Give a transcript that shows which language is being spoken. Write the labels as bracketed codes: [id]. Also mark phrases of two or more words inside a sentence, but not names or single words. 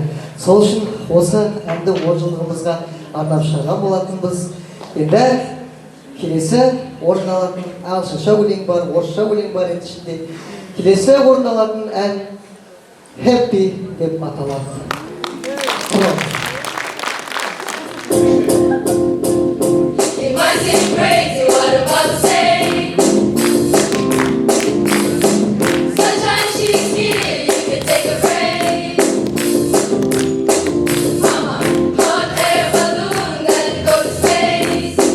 [kk] Сол үшін осы әнді 10 жылдығымызға арнап шығарған болатынбыз. Енді келесі орындалатын ағылшынша өлең бар, орысша өлең бар еді ішінде. Келесі орындалатын ән Happy деп аталады. [en] It might seem crazy what I'm about to say. Sunshine, she's here, you can take a break. I'm a hot air balloon, gotta go to space.